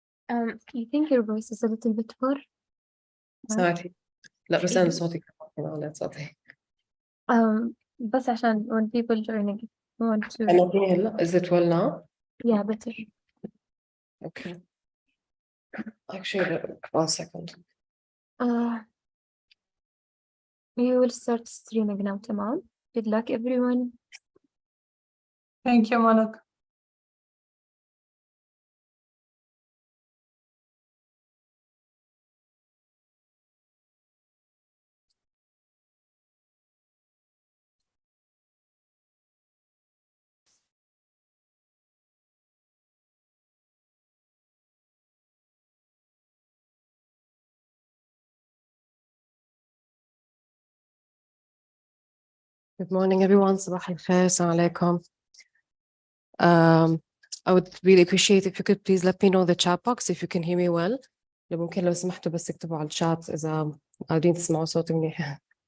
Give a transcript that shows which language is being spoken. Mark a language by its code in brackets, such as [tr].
[en] I think your voice is a little bit poor. [ar] سمعتي؟ لا بس أنا صوتي كمان على صوتي. بس عشان [en] when people joining want to. [ar] أنا فيني هلا. [en] Is it well now? Yeah, better. Okay. Actually, 1 second. You will start streaming now, تمام. Good luck, everyone. Thank you, Malak. Good morning, everyone. [ar] صباح الخير. السلام عليكم. [en] I would really appreciate if you could please let me know the chat box if you can hear me well. [ar] ممكن لو سمحتوا بس اكتبوا على الشات إذا قادرين تسمعوا صوتي منيح.